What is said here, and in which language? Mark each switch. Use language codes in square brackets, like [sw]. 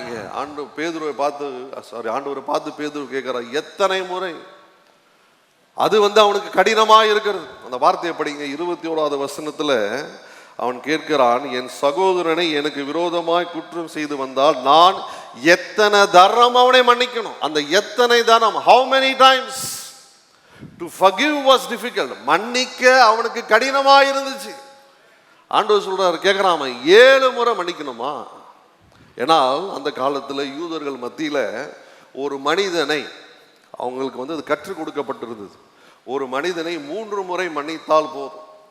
[ta] இங்க ஆண்டவரை பார்த்து பேதுரு கேட்கிறார், எத்தனை முறை? அது அவனுக்கு கடினமா இருக்கிறது. அந்த வார்த்தையை படிங்க. 21வது வசனத்துல அவன் கேட்கிறான், என் சகோதரனை எனக்கு விரோதமாய் குற்றம் செய்து வந்தால் நான் எத்தனை தரம் அவனை மன்னிக்கணும்? அந்த எத்தனை தரம், [en] how many times to forgive was difficult. [ta] மன்னிக்க அவனுக்கு கடினமா இருந்துச்சு. ஆண்டவர் சொல்றாரு, கேட்கிறான், 7 முறை மன்னிக்கணுமா? ஏனால் அந்த காலத்துல யூதர்கள் மத்தியில ஒரு மனிதனை, அவங்களுக்கு அது கற்றுக் கொடுக்கப்பட்டிருந்தது, ஒரு மனிதனை 3 முறை மன்னித்தால் போதும்.